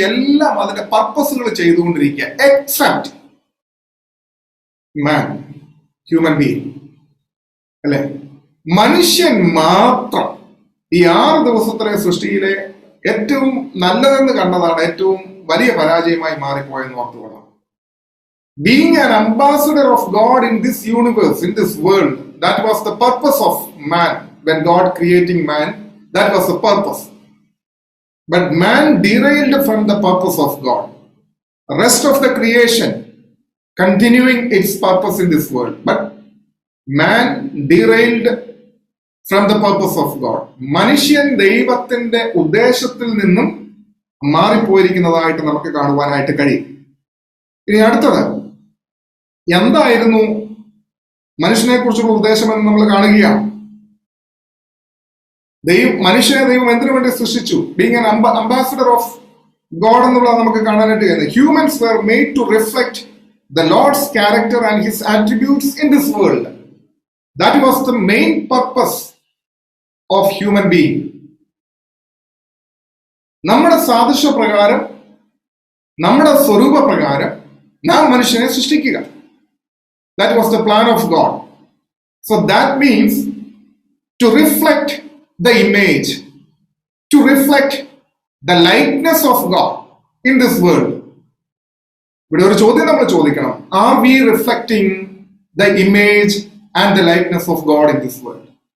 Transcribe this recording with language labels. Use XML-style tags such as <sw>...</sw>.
<ml>എല്ലാം അതിന്റെ പർപ്പസുകൾ ചെയ്തുകൊണ്ടിരിക്കുക, എക്സെപ്റ്റ് മാൻ, ഹ്യൂമൻ ബീയിങ്, അല്ലെ? മനുഷ്യൻ മാത്രം ഈ 6 ദിവസത്തിലെ സൃഷ്ടിയിലെ ഏറ്റവും നല്ലതെന്ന് കണ്ടതാണ് ഏറ്റവും വലിയ പരാജയമായി മാറിപ്പോയെന്ന് ഓർത്തുകൊള്ളാം.</ml> <en>Being an ambassador of God in this universe, in this world, that was the purpose of man. When God creating man, that was the purpose. But man derailed from the purpose of God. The rest of the creation continuing its purpose in this world. But man derailed from the purpose of God.</en> <ml>മനുഷ്യൻ ദൈവത്തിന്റെ ഉദ്ദേശത്തിൽ നിന്നും മാറിപ്പോയിരിക്കുന്നതായിട്ട് നമുക്ക് കാണുവാനായിട്ട് കഴിയും. ഇനി അടുത്തത് എന്തായിരുന്നു മനുഷ്യനെ കുറിച്ചുള്ള ഉദ്ദേശം എന്ന് നമ്മൾ കാണുകയാണ്. മനുഷ്യനെ ദൈവം എന്തിനു വേണ്ടി സൃഷ്ടിച്ചു?</ml> <en>being an ambassador of God</en> <ml>എന്നുള്ളത് നമുക്ക് കാണാനായിട്ട് കഴിയുന്നത്.</ml> <en>Humans were made to reflect the Lord's character and his attributes in this world. That was the main purpose of human being.</en> <ml>നമ്മുടെ സാദൃശ്യ പ്രകാരം, നമ്മുടെ സ്വരൂപ പ്രകാരം നാം മനുഷ്യനെ സൃഷ്ടിക്കുക.</ml> <en>That was the plan of God. So that means to reflect the image, to reflect the likeness of God in this world.</en> <ml>ഇവിടെ ഒരു ചോദ്യം നമ്മൾ ചോദിക്കണം.</ml> <en>Are we reflecting the image and the likeness of God in this world?</en>